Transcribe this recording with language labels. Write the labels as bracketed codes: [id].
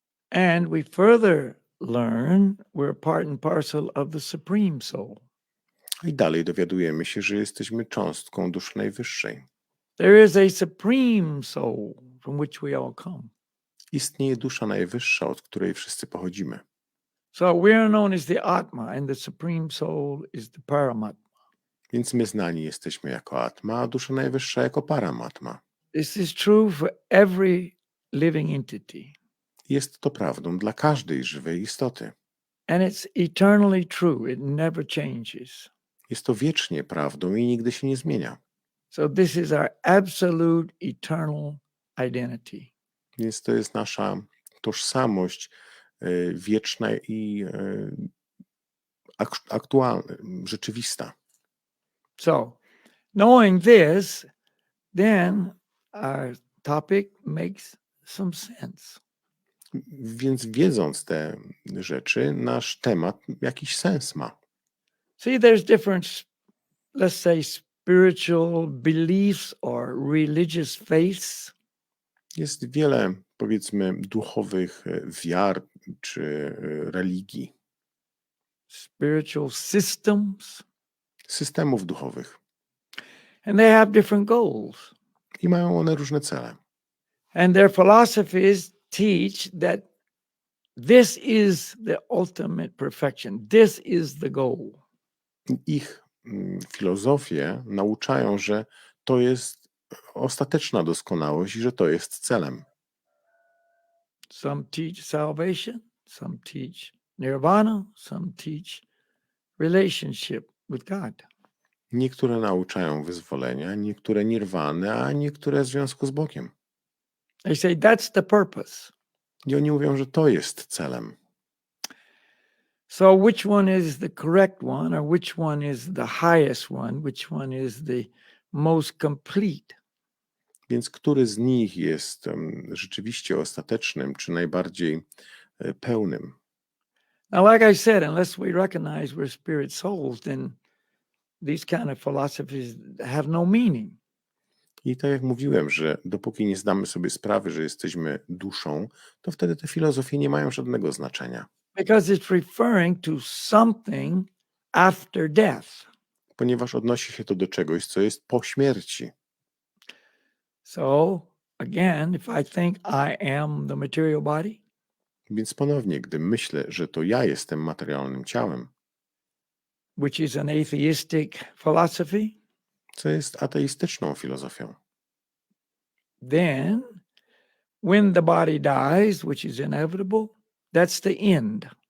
[en] And we further learn we're part and parcel of the supreme soul. [pl] I dalej dowiadujemy się, że jesteśmy cząstką duszy najwyższej. [en] There is a supreme soul from which we all come. [pl] Istnieje dusza najwyższa, od której wszyscy pochodzimy. [en] So we are known as the Atma, and the supreme soul is the Paramatma. [pl] Więc my znani jesteśmy jako Atma, a dusza najwyższa jako Paramatma. [en] This is true for every living entity. [pl] Jest to prawdą dla każdej żywej istoty. [en] And it's eternally true. It never changes. [pl] Jest to wiecznie prawdą i nigdy się nie zmienia. [en] So this is our absolute eternal identity. [pl] Więc to jest nasza tożsamość wieczna i aktualna, rzeczywista. [en] So knowing this, then our topic makes some sense. [pl] Więc wiedząc te rzeczy, nasz temat jakiś sens ma. [en] See, there's different, let's say, spiritual beliefs or religious faiths. [pl] Jest wiele, powiedzmy, duchowych wiar czy religii. [en] Spiritual systems. [pl] Systemów duchowych. [en] And they have different goals. [pl] I mają one różne cele. [en] And their philosophies teach that this is the ultimate perfection. This is the goal. [pl] Ich filozofie nauczają, że to jest ostateczna doskonałość i że to jest celem. [en] Some teach salvation, some teach nirvana, some teach relationship with God. [pl] Niektóre nauczają wyzwolenia, niektóre nirwany, a niektóre związku z Bogiem. [en] They say that's the purpose. [pl] I oni mówią, że to jest celem. [en] So which one is the correct one, or which one is the highest one, which one is the most complete? [pl] Więc który z nich jest rzeczywiście ostatecznym, czy najbardziej pełnym? [en] Now, like I said, unless we recognize we're spirit souls, then these kind of philosophies have no meaning. [pl] I tak jak mówiłem, że dopóki nie zdamy sobie sprawy, że jesteśmy duszą, to wtedy te filozofie nie mają żadnego znaczenia. [en] Because it's referring to something after death. [pl] Ponieważ odnosi się to do czegoś, co jest po śmierci. [en] So, again, if I think I am the material body, [pl] Więc ponownie, gdy myślę, że to ja jestem materialnym ciałem, [en] which is an atheistic philosophy, [pl] co jest ateistyczną filozofią, [en] then when the body dies, which is inevitable, that's the end.